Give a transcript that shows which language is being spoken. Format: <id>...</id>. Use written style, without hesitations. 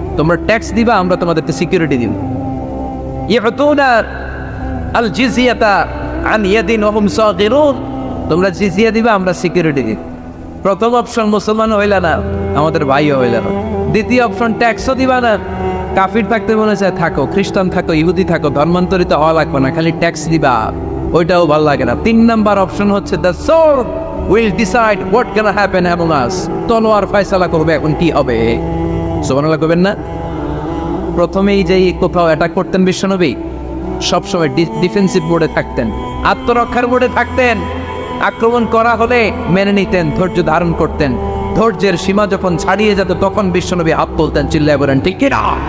<bn>তোমরা ট্যাক্স দিবা, আমরা তোমাদেরকে সিকিউরিটি দিব।</bn> <ar>ইউতুনা আল জিজিয়াতা আন ইয়াদিন ওয়া হুম সাগিরুন,</ar> <bn>তোমরা জিজিয়া দিবা, আমরা সিকিউরিটি দিব। প্রথম অপশন মুসলমান হইলা না, আমাদের ভাইও হইলা না। দ্বিতীয় অপশন ট্যাক্সও দিবা না, কাফির থাকতে মনে চায় থাকো, খ্রিস্টান থাকো, ইহুদি থাকো, ধর্মান্তরিত হওয়া লাগবে না, খালি ট্যাক্স দিবা, ওইটাও ভালো লাগে না। 3 নাম্বার অপশন হচ্ছে</bn> <en>The sword, will decide what gonna happen among us.</en> <bn>তলোয়ার ফয়সালা করবে এখন কি হবে। সুবহানাল্লাহ করবেন না? প্রথমেই যেই কোথাও অ্যাটাক করতেন বিশ্বনবী, সবসময় ডিফেন্সিভ মোডে থাকতেন, আত্মরক্ষার মোডে থাকতেন। আক্রমণ করা হলে মেনে নিতেন, ধৈর্য ধারণ করতেন। ধৈর্যের সীমা যখন ছাড়িয়ে যেত তখন বিশ্বনবী হাত তুলতেন, চিল্লায় বলেন ঠিক কি না?</bn>